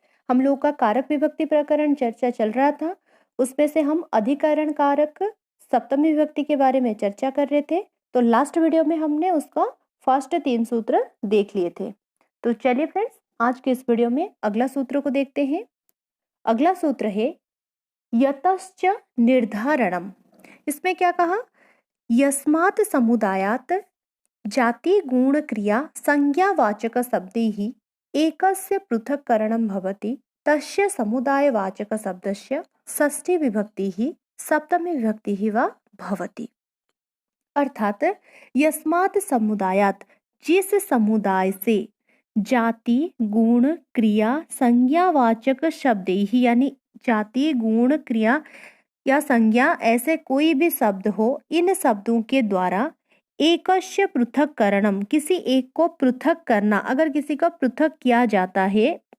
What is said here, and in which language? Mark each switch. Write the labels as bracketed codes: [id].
[hi] हम लोग का कारक विभक्ति प्रकरण चर्चा चल रहा था। उसमें से हम अधिकरण कारक सप्तमी विभक्ति के बारे में चर्चा कर रहे थे। तो लास्ट वीडियो में हमने उसका फर्स्ट 3 सूत्र देख लिए थे। तो चलिए फ्रेंड्स, आज के इस वीडियो में अगला सूत्र को देखते हैं। अगला सूत्र है यतश्च निर्धारणम। इसमें क्या कहा? [sa] यस्मात् समुदायात् जाति गुण क्रिया संज्ञावाचक शब्दैः एकस्य पृथक्करणं भवति तस्य समुदायवाचक शब्दस्य षष्ठी विभक्तिः सप्तमी विभक्तिः वा भवति। [hi] अर्थात [sa] यस्मात् समुदायात्, [hi] जिस समुदाय से, [sa] जाति गुण क्रिया संज्ञावाचक शब्दैः [hi] यानी जाति गुण क्रिया या संज्ञा ऐसे कोई भी शब्द हो, इन शब्दों के द्वारा [sa] एकस्य पृथक्करणम, [hi] किसी एक को पृथक करना, अगर किसी का पृथक किया जाता है